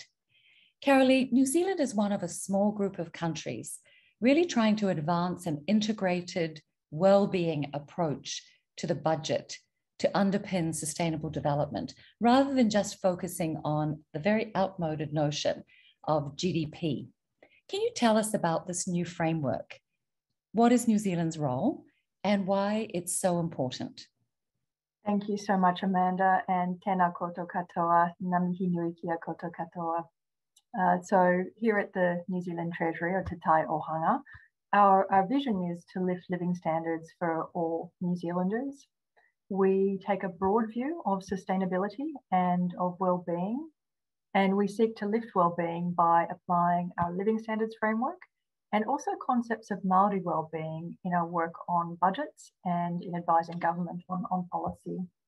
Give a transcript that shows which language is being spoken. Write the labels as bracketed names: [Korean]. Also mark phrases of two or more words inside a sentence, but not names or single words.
[English] Caralee, New Zealand is one of a small group of countries really trying to advance an integrated well-being approach to the budget to underpin sustainable development, rather than just focusing on the very outmoded notion of GDP. Can you tell us about this new framework? What is New Zealand's role and why it's so important? Thank you so much, Amanda, and [Māori] tēnā koutou katoa, ngā mihi nui kia koutou katoa. [English] So here at the New Zealand Treasury, or Te Ao Ohanga, our vision is to lift living standards for all New Zealanders. We take a broad view of sustainability and of well-being, and we seek to lift well-being by applying our living standards framework and also concepts of Māori well-being in our work on budgets and in advising government on policy.